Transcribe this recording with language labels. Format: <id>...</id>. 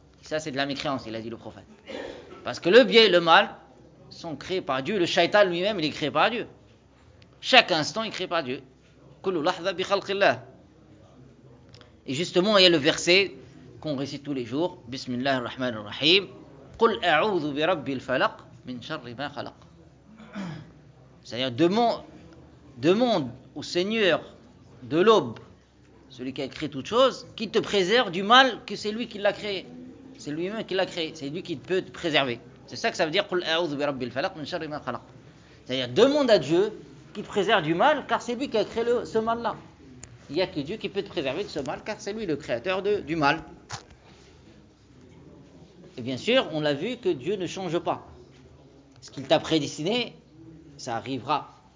<fr>Et ça c'est de la mécréance, il a dit le prophète. Parce que le bien et le mal sont créés par Dieu. Le shaitan lui-même, il est créé par Dieu. Chaque instant, il est créé par Dieu.</fr> <ar>كل لحظة بخلق الله.</ar> <fr>Et justement, il y a le verset qu'on récite tous les jours.</fr> <ar>بسم الله الرحمن الرحيم. قل أعوذ برب الفلق من شر ما خلق.</ar> <fr>C'est-à-dire, demande au Seigneur de l'aube, celui qui a créé toute chose, qu'il te préserve du mal que c'est lui qui l'a créé. C'est lui-même qui l'a créé. C'est lui qui peut te préserver. C'est ça que ça veut dire,</fr> <ar>قُلْ أَعُوذُ بِرَبِّ الْفَلَقِ مِنْ شَرِّ مَا خَلَقَ.</ar> <fr>C'est-à-dire, demande à Dieu qu'il te préserve du mal, car c'est lui qui a créé ce mal-là. Il n'y a que Dieu qui peut te préserver de ce mal, car c'est lui le créateur du mal. Et bien sûr, on l'a vu que Dieu ne change pas. Ce qu'il t'a prédestiné, ça arrivera.</fr>